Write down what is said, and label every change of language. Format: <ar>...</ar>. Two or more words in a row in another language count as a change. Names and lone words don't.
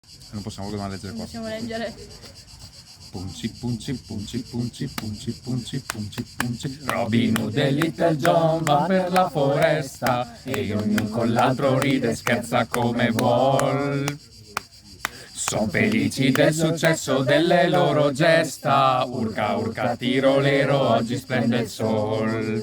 <it>Non possiamo leggere Non qua. possiamo leggere. Punci, punci, punci, punci, punci, punci, punci, punci. Robin Hood e Little John van per la foresta e ognuno con l'altro ride e scherza come vuol. Son felici del successo delle loro gesta. Urca, urca, tirolero, oggi splende il sol.</it>